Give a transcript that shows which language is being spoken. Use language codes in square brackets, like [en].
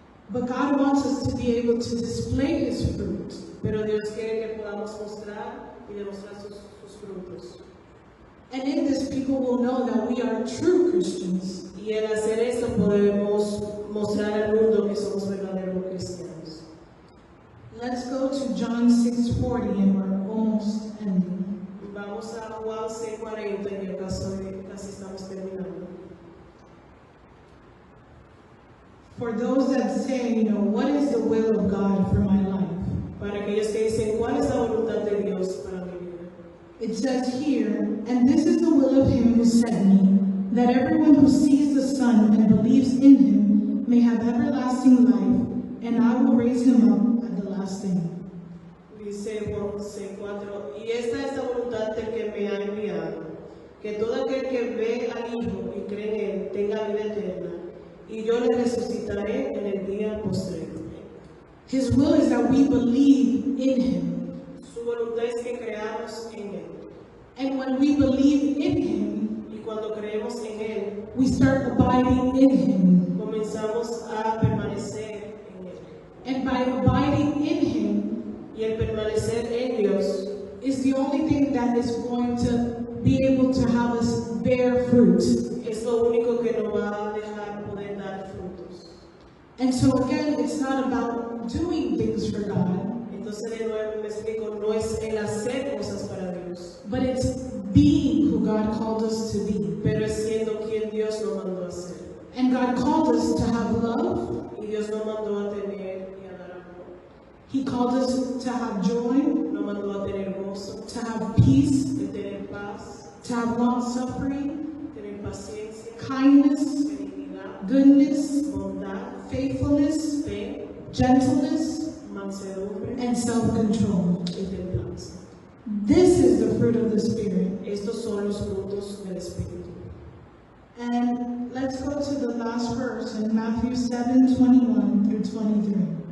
[en] But God wants us to be able to display His fruit. [es] pero Dios quiere que podamos mostrar y demostrar sus frutos. [en] And in this, people will know that we are true Christians. [es] Y al hacer esto podemos mostrar al mundo que somos verdaderos cristianos. [en] Let's go to John 6:40, and we're almost ending. [es] Vamos a Juan 6:40 y ya casi estamos terminando. [en] For those that say, what is the will of God for my life? [es] Para aquellos que dicen, ¿cuál es la voluntad de Dios para mi vida? [en] It says here, and this is the will of him who sent me, that everyone who sees the Son and believes in him may have everlasting life, and I will raise him up at the last day. [es] Dice Juan 6:4, y esta es la voluntad del que me ha enviado, que todo aquel que ve al Hijo y cree en él tenga vida eterna, y yo le resucitaré en el día postrero. [en] His will is that we believe in him. [es] Su voluntad es que creamos en él. [en] And when we believe in him, [es] Y cuando creemos en él, [en] we start abiding in him. [es] comenzamos a permanecer en él. [en] And by abiding in him [es] Y el permanecer en Dios [en] is the only thing that is going to be able to have us bear fruit. [es] es lo único que nos va a dejar poder dar frutos. [en] And so again, it's not about doing things for God, [es] Entonces de nuevo me explico, no es el hacer cosas para Dios, [en] but it's being who God called us to be. [es] pero es siendo quien Dios nos mandó a ser. [en] And God called us to have love. [es] Y Dios nos mandó a tener y a dar amor. [en] He called us to have joy, [es] Nos mandó a tener gozo, [en] to have peace, [es] de tener paz, [en] to have long suffering, [es] tener paciencia, [en] kindness, [es] benignidad, [en] goodness, [es] bondad, [en] faithfulness, [es] fe, [en] gentleness, [es] mansedumbre [en] and self-control. [es] y templanza. [en] This is the fruit of the Spirit. [es] Estos son los frutos del Espíritu. [en] And let's go to the last verse in Matthew 7:21 through 23.